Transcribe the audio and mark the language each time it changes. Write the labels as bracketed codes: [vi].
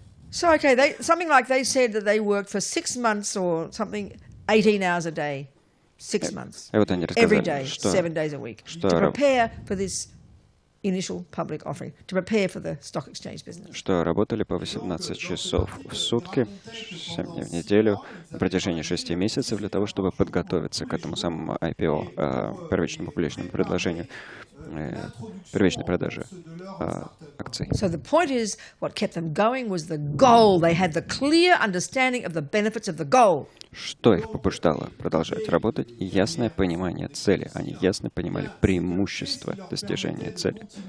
[en] So, okay, something like they said that they worked for 6 months or something, 18 hours a day, 6 months, [ru] И вот они [en] every [ru] рассказали, [en] day, 7 days a week, to prepare for this initial public offering, to prepare for the stock exchange business. [ru] что работали по 18 часов в сутки, 7 дней в неделю, на протяжении 6 месяцев для того, чтобы подготовиться к этому самому IPO, первичному публичному предложению, первичной продаже акций. [en] So the point is, what kept them going was the goal. They had the clear understanding of the benefits of the goal. [ru] Что их побуждало продолжать работать? Ясное понимание цели. Они ясно понимали преимущества достижения цели.